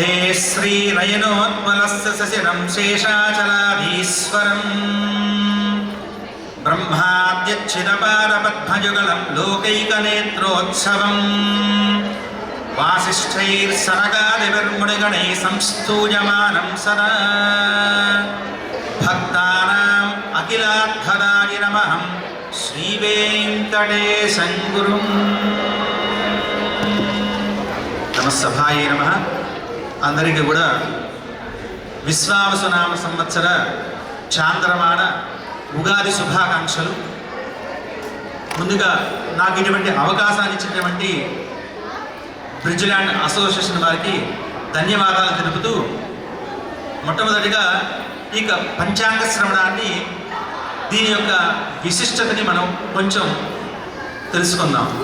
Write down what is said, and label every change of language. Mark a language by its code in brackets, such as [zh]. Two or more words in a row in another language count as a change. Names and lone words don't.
[sa] श्रीनयनोत्पलस्य शशिरं शेषाचलाधीश्वरम् ब्रह्माद्यच्छिदपादपद्मयुगलं लोकैकनेत्रोत्सवम् वासिष्ठैर्सनकादिभिर्मुनिगणैः संस्तूयमानं सदा भक्तानाम् अखिलार्थदाय नमः श्रीवेङ्कटेशं गुरुं नमस्सभाय नमः। [te] అందరికీ కూడా విశ్వావసునామ సంవత్సర చాంద్రమాన ఉగాది శుభాకాంక్షలు. ముందుగా నాకు ఇటువంటి అవకాశాన్ని ఇచ్చినటువంటి బ్రిడ్జ్ ల్యాండ్ అసోసియేషన్ వారికి ధన్యవాదాలు తెలుపుతూ, మొట్టమొదటిగా ఇక పంచాంగ శ్రవణాన్ని, దీని యొక్క విశిష్టతని మనం కొంచెం తెలుసుకుందాం.